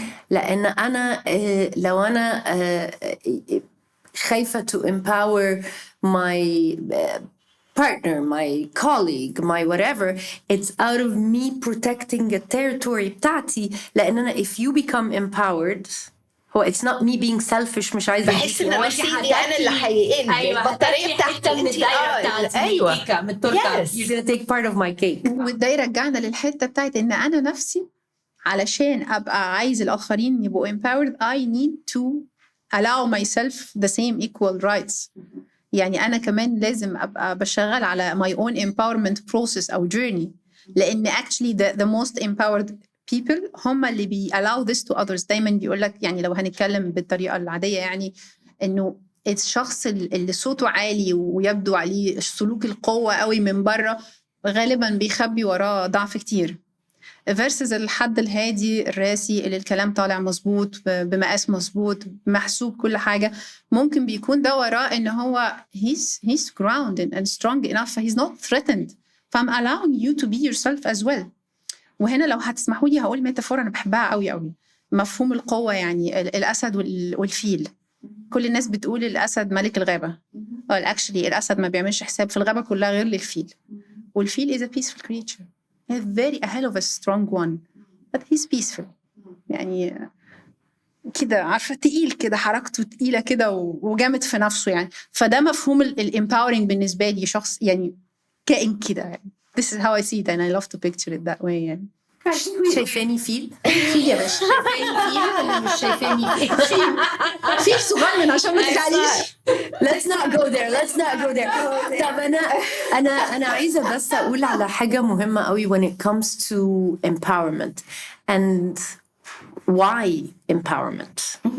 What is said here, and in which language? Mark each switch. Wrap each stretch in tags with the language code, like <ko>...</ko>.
<ar>لأن أنا لو أنا خايفة</ar> <en>to empower my partner, my colleague, my whatever, it's out of me protecting a territory بتاعتي.</en> <ar>لأن أنا</ar> <en>if you become empowered, هو it's not me being selfish.</en> <ar>مش عايزة بحس إن رصيدي أنا اللي هيقل. البطارية بتاعتي من الدايرة بتاعتي. أيوة. من التورتة.</ar> <en>You're gonna take part of my cake.</en> <ar>وده يرجعنا للحتة بتاعت إن أنا نفسي علشان أبقى عايز الآخرين يبقوا empowered,</ar> <en>I need to allow myself the same equal rights.</en> <ar>يعني أنا كمان لازم أبقى بشغل على</ar> <en>my own empowerment process</en> <ar>أو journey.</ar> <en>لأن actually the most empowered people</en> <ar>هم اللي</ar> <en>allow this to others.</en> <ar>دايما بيقولك يعني لو هنتكلم بالطريقة العادية يعني إنه الشخص اللي صوته عالي ويبدو عليه سلوك القوة قوي من بره غالبا بيخبي وراه ضعف كتير. versus الحد الهادي الراسي اللي الكلام طالع مظبوط بمقاس مظبوط محسوب كل حاجة. ممكن بيكون ده وراه إن هو</ar> <en>he's grounded and strong enough, he's not threatened. فI'm allowing you to be yourself as well.</en> <ar>وهنا لو هتسمحوا لي هقول ميتافور أنا بحبها قوي قوي. مفهوم القوة، يعني الأسد والفيل. كل الناس بتقول الأسد ملك الغابة. actually الأسد ما بيعملش حساب في الغابة كلها غير للفيل.</ar> <en>والفيل is a peaceful creature. A hell of a strong one. But he's peaceful.</en> <ar>يعني كده عارفة تقيل كده، حركته تقيلة كده وجامد في نفسه يعني. فده مفهوم الempowering بالنسبة لي، شخص يعني كائن كده يعني.</ar> <en>This is how I see it and I love to picture it that way يعني.</en> <ar>شايفاني فيل يا باشا. شايفاني فيل ولا مش شايفاني فيل صغير عشان ما تزعليش.</ar> <en>Let's not go there.</en> <ar>طب أنا عايزة بس أقول على حاجة مهمة قوي</ar> <en>when it comes to empowerment and why empowerment.</en>